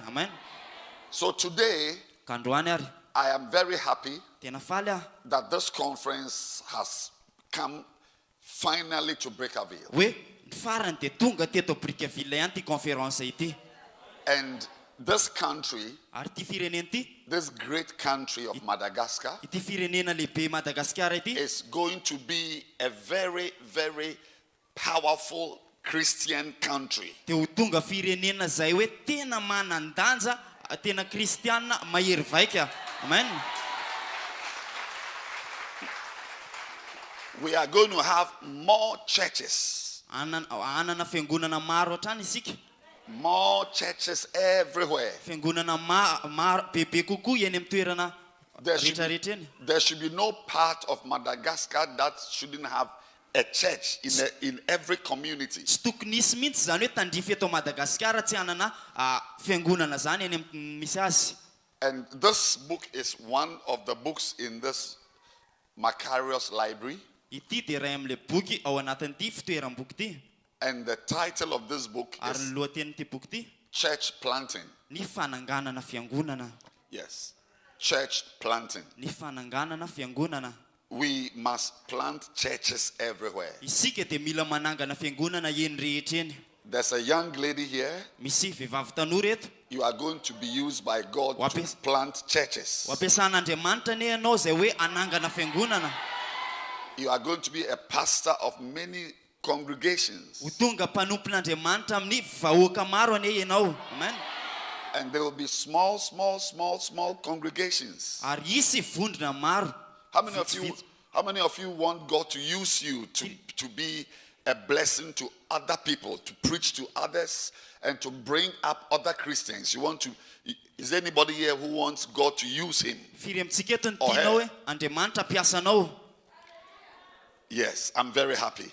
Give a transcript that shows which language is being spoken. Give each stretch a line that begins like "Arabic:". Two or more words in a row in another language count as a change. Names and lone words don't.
English: Amen. So today,
Malagasy: Ka androany ary,
English: I am very happy
Malagasy: tena faly aho
English: that this conference has come finally to Brickaville.
Malagasy: hoe ny farany dia tonga teto Brickaville ihany ty conférence ity.
English: And this country,
Malagasy: Ary ty firenena ty,
English: this great country of Madagascar,
Malagasy: ity firenena lehibe Madagaskara ity,
English: is going to be a very, very powerful Christian country.
Malagasy: dia ho tonga firenena zay hoe tena manandanja, tena kristiana mahery vaika.
English: Amen. We are going to have more churches.
Malagasy: Anana fiangonana maro hatrany isika.
English: More churches everywhere.
Malagasy: Fiangonana maro bebe kokoa eny amin'ny toerana rehetrarehetra eny.
English: There should be no part of Madagascar that shouldn't have a church in every community.
Malagasy: Tsy tokony nisy mihitsy zany hoe tandrify eto Madagaskara tsy hanana fiangonana zany eny amin'ny misy azy.
English: And this book is one of the books in this Macarius library.
Malagasy: Ity dia iray amin'le boky ao anatin'ity fitoeram-boky ity.
English: And the title of this book
Malagasy: Ary
English: is
Malagasy: ny lohatenin'ity boky ity,
English: Church Planting.
Malagasy: ny fananganana fiangonana.
English: Yes. Church planting.
Malagasy: Ny fananganana fiangonana.
English: We must plant churches everywhere.
Malagasy: Isika dia mila manangana fiangonana eny rehetra eny.
English: There's a young lady here.
Malagasy: Misy vehivavy tanora eto.
English: You are going to be used by God to plant churches.
Malagasy: Ho ampiasan'Andriamanitra ne ianao zay hoe anangana fiangonana.
English: You are going to be a pastor of many congregations.
Malagasy: Ho tonga mpanompon'Andriamanitra amin'ny vahoaka maro ane ianao.
English: Amen. And there will be small congregations.
Malagasy: Ary isy vondrona maro.
English: How many of you want God to use you to be a blessing to other people, to preach to others, and to bring up other Christians? Is there anybody here who wants God to use him? Or her? Yes, I'm very happy.